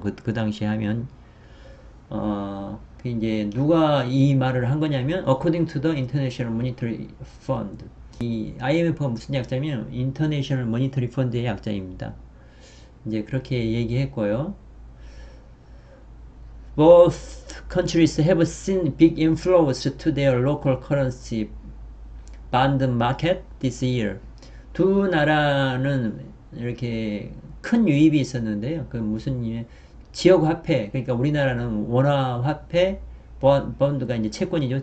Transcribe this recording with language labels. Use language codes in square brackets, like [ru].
[ko] 그 당시에 하면 그 이제 누가 이 말을 한 거냐면 [en] according to the International Monetary Fund. [ko] 이 IMF가 무슨 약자냐면 International Monetary Fund의 약자입니다. 이제 그렇게 얘기했고요. [en] Both countries have seen big inflows to their local currency bond market this year. [ko] 두 나라는 이렇게 큰 유입이 있었는데요. 그 무슨 지역 화폐, 그러니까 우리나라는 원화 화폐, 본드가 이제 채권이죠.